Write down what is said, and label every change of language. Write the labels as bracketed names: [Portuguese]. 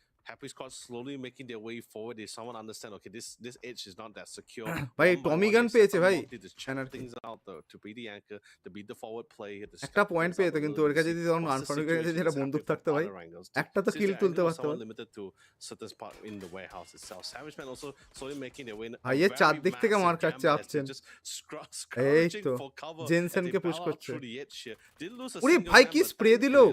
[English] Happy Squad slowly making their way forward. If someone understand, okay, this edge is not that secure. [Bangla] ভাই টমি গান পেয়েছে ভাই [English] things out to be the anchor, to be the forward play. [Bangla] একটা point পেয়েছে কিন্তু ওর কাছে যদি তখন আনফরগেটেড যেটা বন্দুক থাকতো ভাই একটা তো কিল তুলতে পারতো [English] limited to certain spot in the warehouse itself. Savagemen also slowly making their way. [Bangla] ভাই এর চারদিক থেকে মার খাচ্ছে আপছেন এই তো জেনসেনকে পুশ করছে ওরে ভাই কি স্প্রে দিলো